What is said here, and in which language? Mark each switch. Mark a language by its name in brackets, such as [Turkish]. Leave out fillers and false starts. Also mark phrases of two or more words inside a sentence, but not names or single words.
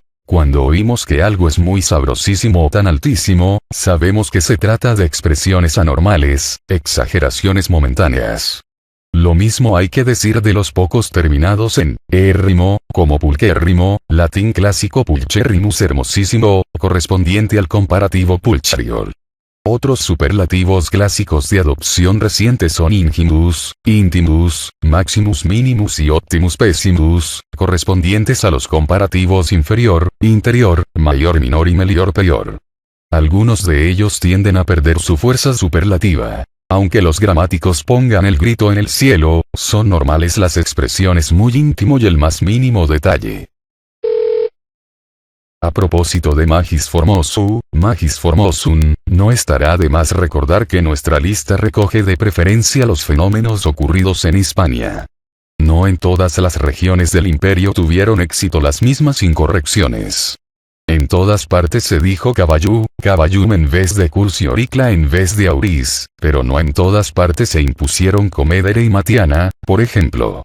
[Spanish] Cuando oímos que algo es muy sabrosísimo o tan altísimo, sabemos que se trata de expresiones anormales, exageraciones momentáneas. Lo mismo hay que decir de los pocos terminados en érrimo, como pulquérrimo, latín clásico pulcherrimus hermosísimo, correspondiente al comparativo pulcharior. Otros superlativos clásicos de adopción reciente son [Latin] ingimus, intimus, maximus minimus [Spanish] y [Latin] optimus pessimus, [Spanish] correspondientes a los comparativos inferior, interior, mayor minor y melior peor. Algunos de ellos tienden a perder su fuerza superlativa. Aunque los gramáticos pongan el grito en el cielo, son normales las expresiones muy íntimo y el más mínimo detalle. A propósito de [Latin] magis formosum, [Spanish] no estará de más recordar que nuestra lista recoge de preferencia los fenómenos ocurridos en Hispania. No en todas las regiones del imperio tuvieron éxito las mismas incorrecciones. En todas partes se dijo caballum en vez de cursi, oricla en vez de auris, pero no en todas partes se impusieron comedere y matiana, por ejemplo.